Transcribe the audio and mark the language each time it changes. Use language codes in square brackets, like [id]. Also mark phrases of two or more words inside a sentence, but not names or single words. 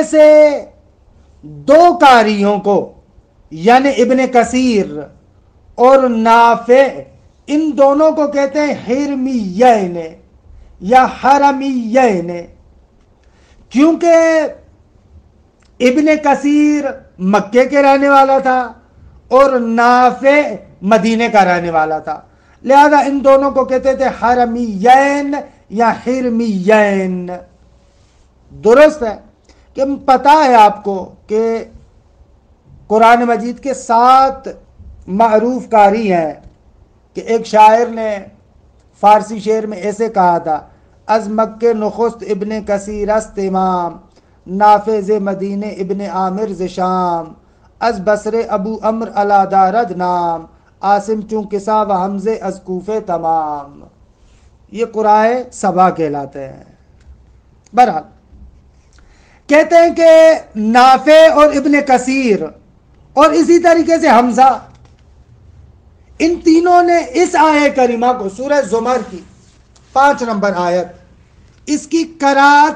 [ur] سے 2 قاریوں کو یعنی ابن کثیر اور نافع، ان دونوں کو کہتے ہیں حرمیین یا حرمیین، کیونکہ ابن کثیر مکے کے رہنے والا تھا اور نافع مدینے کا رہنے والا تھا، لہذا ان دونوں کو کہتے تھے حرمیین یا حرمیین. درست ہے کہ پتہ ہے آپ کو کہ قرآن مجید کے 7 معروف قاری ہیں، کہ ایک شاعر نے فارسی شعر میں ایسے کہا تھا [fa] از مکہ نخست ابن کثیر است امام، نافع ز مدینہ ابن عامر ز شام، از بصر ابو عمر علا دارد نام، عاصم چون کسا و حمزہ از کوفہ تمام. [ur] یہ قرائے سبا کہلاتے ہیں. بہرحال کہتے ہیں کہ نافع اور ابن کثیر اور اسی طریقے سے حمزہ، ان تینوں نے اس آیہ کریمہ کو سورہ زمر کی 5 نمبر آیت، اس کی قرأت